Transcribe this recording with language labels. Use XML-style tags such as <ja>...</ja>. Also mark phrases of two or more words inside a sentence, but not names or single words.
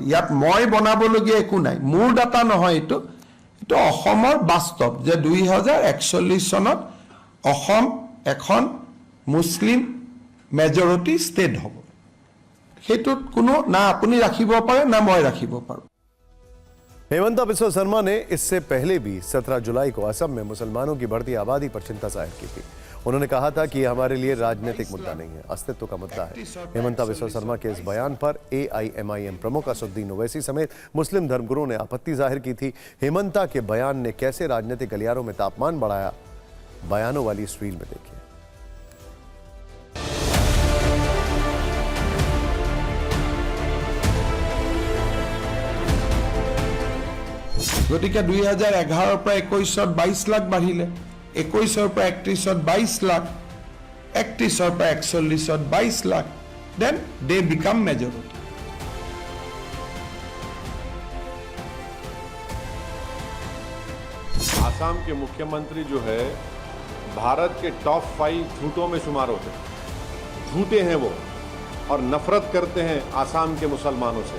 <as>ইয়াত মই বনাবলগীয়া একো নাই, মোৰ ডাটা নহয়। এইটো অসমৰ বাস্তৱ যে 2041 চনত অসম এখন</as> <en>Muslim majority state</en> <as>হ'ব। সেইটোত কোনো না আপুনি ৰাখিব পাৰে না মই ৰাখিব পাৰোঁ।</as> <hi>हेमंता बिस्वा शर्मा ने इससे पहले भी 17 जुलाई को असम में मुसलमानों की बढ़ती आबादी पर चिंता जाहिर की थी। उन्होंने कहा था कि यह हमारे लिए राजनीतिक मुद्दा नहीं है, अस्तित्व का मुद्दा है। हेमंता बिस्वा शर्मा के इस बयान पर AIMIM प्रमुख असदुद्दीन ओवैसी समेत मुस्लिम धर्मगुरुओं ने आपत्ति जाहिर की थी। हेमंता के बयान ने कैसे राजनीतिक गलियारों में तापमान बढ़ाया, बयानों वाली इस रील में देखिए।</hi> <as>গতিকে 2011 পৰা 21 22 লাখ বাঢ়িলে, 21 পৰা 31 22 লাখ, 31 পৰা 41 22 লাখ,</as> <en>then they become majority.</en> <hi>आसाम के मुख्यमंत्री जो है भारत के टॉप 5 झूठों में शुमार होते हैं। झूठे हैं वो और नफरत करते हैं आसाम के मुसलमानों से।</hi>